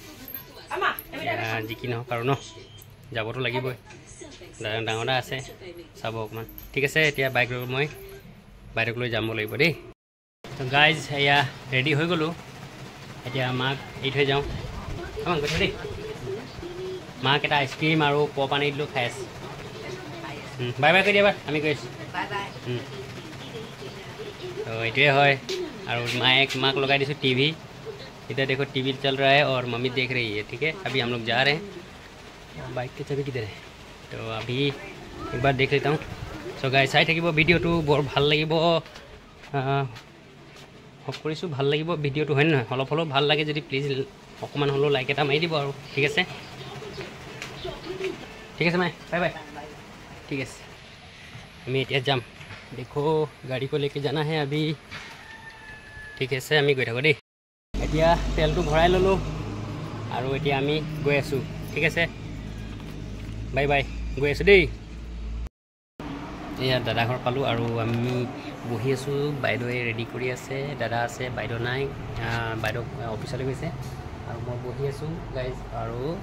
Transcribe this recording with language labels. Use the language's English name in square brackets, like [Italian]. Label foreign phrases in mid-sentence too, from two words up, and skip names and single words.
[Assamese] যি কি নহওক আৰু ন যাবতো লাগিবই ডাঙৰ দা আছে চাব অকণমান ঠিক আছে এতিয়া বাইক লৈ মই বাইদেউক লৈ যাব লাগিব দেই তো গাইজ এয়া ৰেডি হৈ গ'লো এতিয়া মাক এৰি থৈ যাওঁ অ' গৈ দেই মাক এটা আইচক্ৰীম আৰু পানী দিলোঁ খাই আছে [English] bye bye [Assamese] কৰি দিয়া এবাৰ আমি গৈ আছোঁ [English] bye bye [Hindi] तो ये है और माँ को लगा दी टीवी इधर देखो टीवी चल रहा है और मम्मी देख रही है ठीक है अभी हम लोग जा रहे हैं बाइक की चाबी किधर है तो अभी एक बार देख लेता हूँ [Assamese] চ' গাইজ চাই থাকিব ভিডিঅ'টো বৰ ভাল লাগিব হওক কৰিছোঁ ভাল লাগিব ভিডিঅ'টো হয় নহয় অলপ হ'লেও ভাল লাগে যদি প্লিজ অকণমান হ'লেও লাইক এটা মাৰি দিব আৰু ঠিক আছে মাই [English] bye bye [Assamese] ঠিক আছে আমি এতিয়া যাম দেখো [Hindi] গাড়ী को लेके जाना है अभी [Assamese] ঠিক আছে আমি গৈ থাকোঁ দেই এতিয়া তেলটো ভৰাই ল'লোঁ আৰু এতিয়া আমি গৈ আছোঁ ঠিক আছে [English] bye bye [Assamese] গৈ আছোঁ দেই এয়া দাদা ঘৰ পালোঁ আৰু আমি বহি আছোঁ বাইদেৱে ৰেডি কৰি আছে দাদা আছে বাইদেউ নাই বাইদেউ অফিচলৈ গৈছে আৰু মই বহি আছোঁ গাইজ আৰু